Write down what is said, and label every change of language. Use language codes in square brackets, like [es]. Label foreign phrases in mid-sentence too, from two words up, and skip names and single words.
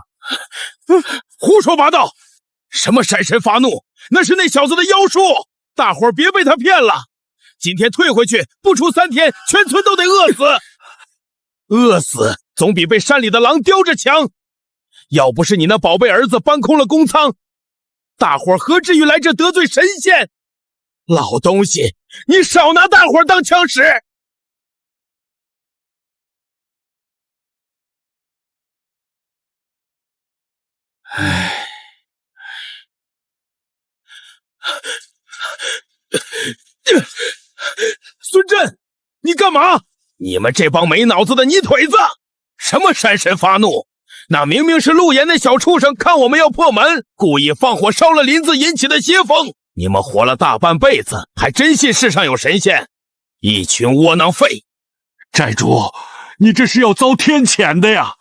[zh] 胡說八道！什麼山神發怒？那是那小子的妖術，大夥兒別被他騙了。今天退回去，不出3天，全村都得餓死。餓死總比被山裡的狼叼着強。要不是你那寶貝兒子搬空了公倉，大夥兒何至於來這得罪神仙？老東西，你少拿大夥兒當槍使！唉。孫震，你幹嘛？你們這幫沒腦子的泥腿子！什麼山神發怒？那明明是陆岩那小畜生，看我們要破門，故意放火燒了林子引起的邪風。你們活了大半輩子，還真信世上有神仙？一群窩囊廢！寨主，你這是要遭天谴的呀！